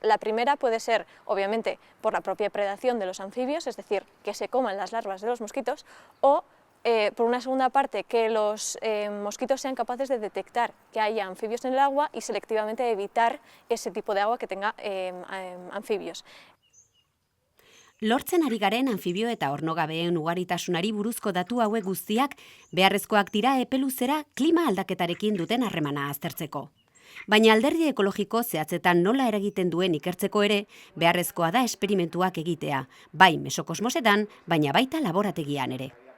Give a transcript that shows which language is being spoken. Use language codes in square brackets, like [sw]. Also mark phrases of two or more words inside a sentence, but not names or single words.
[es] La primera puede ser, obviamente, por la propia predación de los anfibios, es decir, que se coman las larvas de los mosquitos, o por una segunda parte, que los mosquitos sean capaces de detectar que haya anfibios en el agua y selectivamente evitar ese tipo de agua que tenga anfibios. [eu] Lortzen ari garen anfibio eta ornogabeen ugaritasunari buruzko datu hauek guztiak beharrezkoak dira epeluzera klima aldaketarekin duten harremana aztertzeko. Baina alderdi ekologiko zehatzetan nola eragiten duen ikertzeko ere, beharrezkoa da esperimentuak egitea, bai mesokosmosetan, baina baita laborategian ere.